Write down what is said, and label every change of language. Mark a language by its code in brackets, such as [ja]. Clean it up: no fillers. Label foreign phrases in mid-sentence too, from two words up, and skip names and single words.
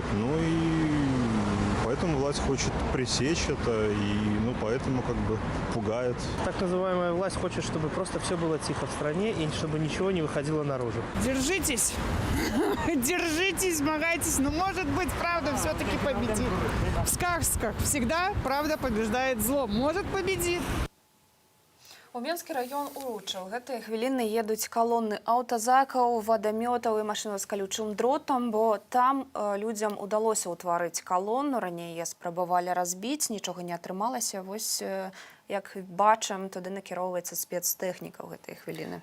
[ru] Ну и поэтому власть хочет пресечь это, и поэтому как бы пугает. Так называемая власть хочет, чтобы просто все было тихо в стране и чтобы ничего не выходило наружу. Держитесь, держитесь, смагайтесь, но может быть правда все-таки победит. В сказках всегда правда побеждает зло, может победит. [be] У Менскі раён уручыў. Гэтыя хвіліны едуць калоны аўтазакаў, вадамётаў і машын з калючым дротам, бо там людзям удалося ўтварыць калону. Раней яе спрабавалі разбіць, нічога не атрымалася. Вось як бачым, туды накіроўваецца спецтэхніка ў гэтыя хвіліны.